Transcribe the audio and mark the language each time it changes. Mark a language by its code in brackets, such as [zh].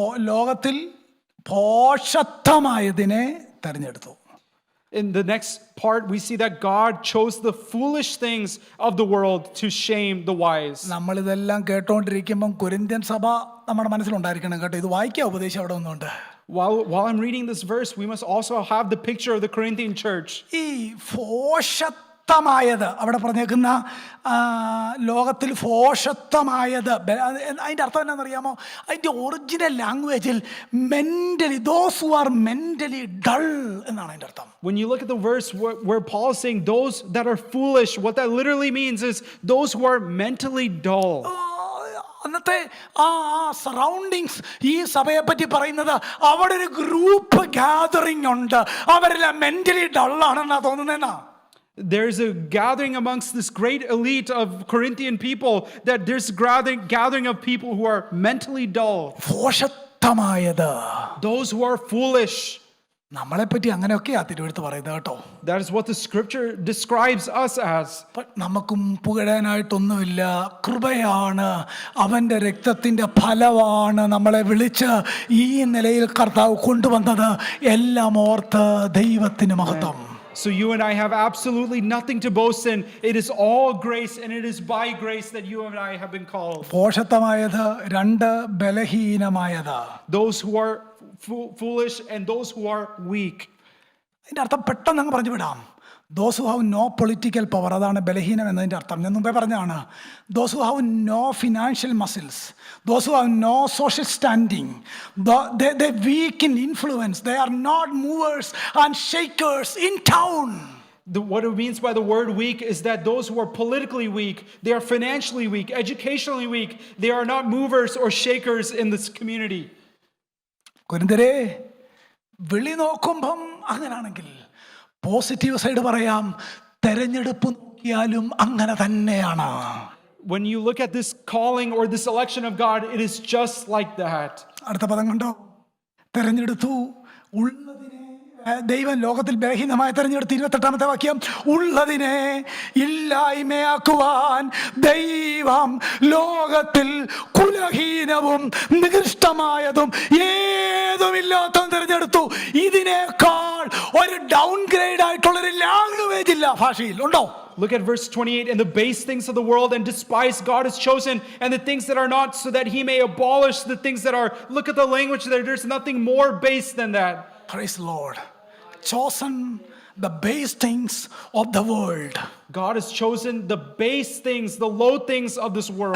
[ml] ലോകത്തിൽ ഭോഷത്വമായതിനെ തെരഞ്ഞെടുത്തു. [en] In the next part, we see that God chose the foolish things of the world to shame the wise. [ml] നമ്മളിതെല്ലാം കേട്ടോണ്ടിരിക്കുമ്പം Corinthian സഭ നമ്മുടെ മനസ്സിലുണ്ടായിരിക്കണം കേട്ടോ. ഇത് വായിക്കുക ഉപദേശം അവിടെ ഒന്നുണ്ട്. [en] While I'm reading this verse, we must also have the picture of the Corinthian church. [ml] ഈ ഭോഷത്വമായത് അവിടെ പറഞ്ഞേക്കുന്ന ലോകത്തിൽ ഭോഷത്വമായത് അതിൻ്റെ അർത്ഥം എന്താണെന്നറിയാമോ? അതിൻ്റെ ഒറിജിനൽ ലാംഗ്വേജിൽ [en] mentally those who are mentally dull [ml] എന്നാണ് അതിൻ്റെ അർത്ഥം. [en] When you look at the verse where Paul is saying those that are foolish, what that literally means is those who are mentally dull. [ml] അന്നത്തെ ആ surroundings ഈ സഭയെ പറ്റി പറയുന്നത് അവിടെ ഒരു ഗ്രൂപ്പ് ഗ്യാതറിംഗ് ഉണ്ട്. അവരെല്ലാം mentally ഡള്ളാണെന്നാ തോന്നുന്നേന്നാ. [en] There's a gathering amongst this great elite of Corinthian people, that there's gathering of people who are mentally dull. [ml] ഭോഷത്വമായത്. [en] Those who are foolish. [ml] നമ്മളെപ്പറ്റി അങ്ങനെയൊക്കെയാ തിരുവെടുത്ത് പറയുന്നത് കേട്ടോ. [en] That is what the scripture describes us as. [ml] നമുക്കും പുകഴാനായിട്ടൊന്നുമില്ല. കൃപയാണ്, അവൻ്റെ രക്തത്തിൻ്റെ ഫലമാണ് നമ്മളെ വിളിച്ച് ഈ നിലയിൽ കർത്താവ് കൊണ്ടുവന്നത്. എല്ലാം ഓർത്ത് ദൈവത്തിന് മഹത്വം. [en] So you and I have absolutely nothing to boast in. It is all grace, and it is by grace that you and I have been called. [ml] ഭോഷത്വമായത്, 2 ബലഹീനമായത്. [en] Those who are foolish and those who are weak. [ml] അതിൻ്റെ അർത്ഥം പെട്ടെന്ന് അങ്ങ് പറഞ്ഞു വിടാം. [en] Those who have no political power, [ml] അതാണ് ബലഹീനം എന്നതിൻ്റെ അർത്ഥം. ഞാൻ മുമ്പേ പറഞ്ഞാണ്. [en] Those who have no financial muscles, those who have no social standing, they weak in influence. They are not movers and shakers in town. What it means by the word weak is that those who are politically weak, they are financially weak, educationally weak, they are not movers or shakers in this community. [ml] കൊരിന്ത്യരെ, വിളി നോക്കുമ്പം അങ്ങനാണെങ്കിൽ positive side പറയാം, തെരഞ്ഞെടുപ്പ് നോക്കിയാലും അങ്ങനെ തന്നെയാണ്. [en] When you look at this calling or this election of God, it is just like that. [ml] അടുത്ത പദം കണ്ടോ? തെരഞ്ഞെടുത്തു. ഉള്ളതിനെ ദൈവം ലോകത്തിൽ ബലഹീനമായി തെരഞ്ഞെടുത്ത്. 28-ാമത്തെ വാക്യം, ഉള്ളതിനെ ഇല്ലായ്മയാക്കുവാൻ ദൈവം ലോകത്തിൽ കുലഹീനവും നികൃഷ്ടമായതും ഏതുമില്ലാത്തതും തെരഞ്ഞെടുത്തു. ഇതിനേക്കാൾ ഒരു ഡൗൺ ഗ്രേഡ് ആയിട്ടുള്ളൊരു ലാംഗ്വേജ് ഇല്ല ഭാഷയിൽ. ഉണ്ടോ? [en] Look at verse 28. And the base things of the world and despise God has chosen, and the things that are not, so that he may abolish the things that are. Look at the language there. There's nothing more base than that. Praise the Lord. Chosen the base things of the world. God has chosen the base things, the low things of this world.